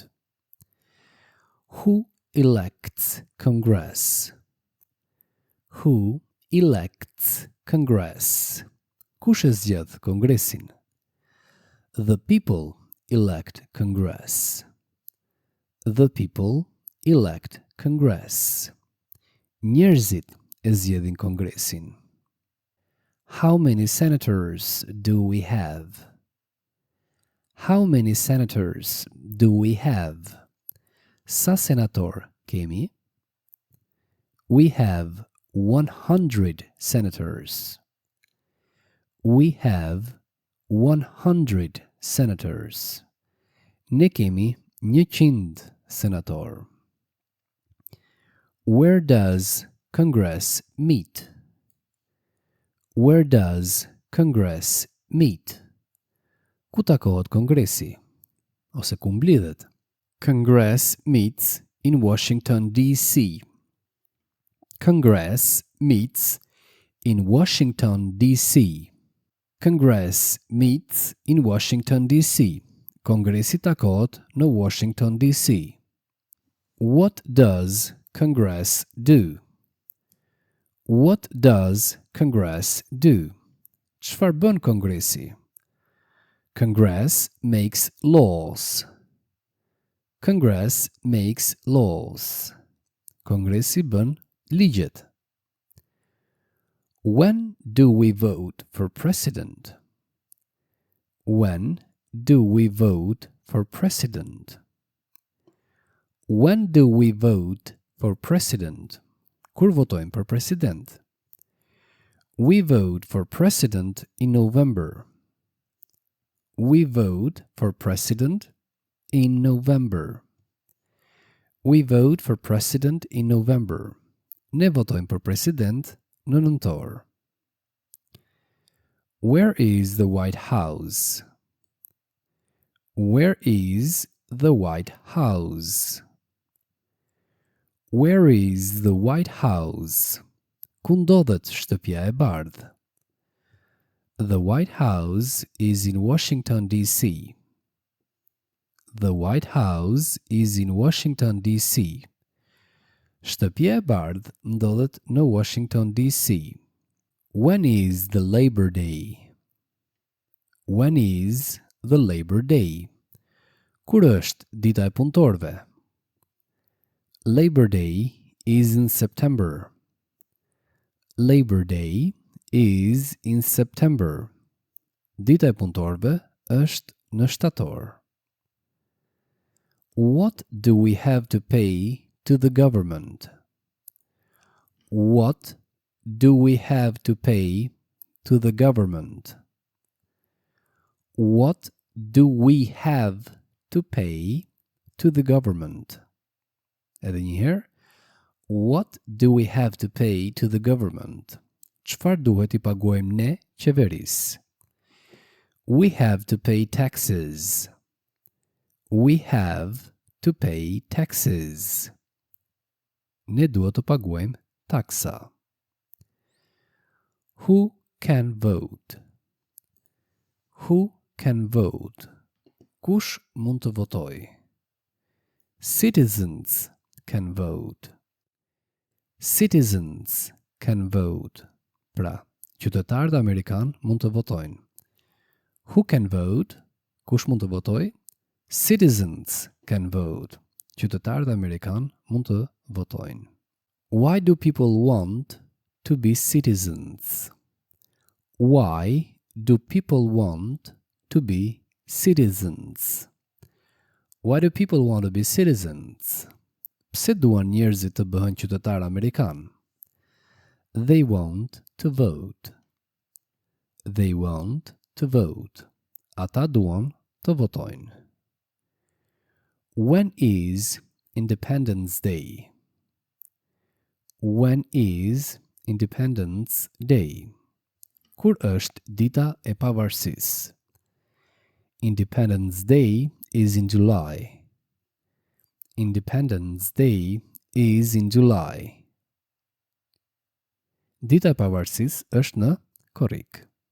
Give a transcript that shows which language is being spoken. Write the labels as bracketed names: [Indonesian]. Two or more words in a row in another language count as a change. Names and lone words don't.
[English] Who elects Congress? Who elects Congress? [Albanian] Kush e zgjedh Kongresin? [English] The people elect Congress. The people elect Congress. [Albanian] Njerëzit e zgjedhin Kongresin. [English] How many senators do we have? How many senators do we have? [Albanian] Sa senator kemi? [English] We have 100 senators. We have 100 senators. [Albanian] Ne kemi 100 senator. [English] Where does Congress meet? Where does Congress meet? [Albanian] Ku takohet Kongresi? Ose ku mblidhet? [English] Congress meets in Washington, D.C. Congress meets in Washington, D.C. Congress meets in Washington, D.C. [Albanian] Kongresi takohet në Washington, D.C. [English] What does Congress do? What does Congress do? [Albanian] Çfarë bën Kongresi? [English] Congress makes laws. Congress makes laws. [Albanian] Kongresi bën ligjet. [English] When do we vote for president? When do we vote for president? When do we vote for president? [Albanian] Kur votojmë për president? [English] We vote for president in November. We vote for president in November. We vote for president in November. [Albanian] Ne votojmë për president në nëntor. [English] Where is the White House? Where is the White House? Where is the White House? [Albanian] Ku ndodhet shtëpia e bardhë? [English] The White House is in Washington, D.C. The White House is in Washington, D.C. [Albanian] Shtëpia e bardhë ndodhet në Washington, D.C. [English] When is the Labor Day? When is the Labor Day? [Albanian] Kur është dita e punëtorëve? [English] Labor Day is in September. Labor Day is in September. [Albanian] Dita e punëtorëve është në shtator. [English] What do we have to pay to the government? What do we have to pay to the government? What do we have to pay to the government? [Albanian] Edhe një herë. [English] What do we have to pay to the government? [Albanian] Çfarë duhet I paguajmë ne qeverisë? [English] We have to pay taxes. We have to pay taxes. [Albanian] Ne duhet të paguajmë taksa. [English] Who can vote? Who can vote? [Albanian] Kush mund të votojë? [English] Citizens can vote. Citizens can vote. [Albanian] Pra, qytetarët amerikan mund të votojnë. [English] Who can vote? [Albanian] Kush mund të votojë? [English] Citizens can vote. [Albanian] Qytetarët amerikan mund të votojnë. [English] Why do people want to be citizens? Why do people want to be citizens? Why do people want to be citizens? [Albanian] Pse duan njerëzit të bëhen qytetar amerikan? [English] They want to vote. They want to vote. [Albanian] Ata duan të votojnë. [English] When is Independence Day? When is Independence Day? [Albanian] Kur është dita e pavarësisë? [English] Independence Day is in July. Independence Day is in July. [Albanian] Dita e pavarësisë është në korrik.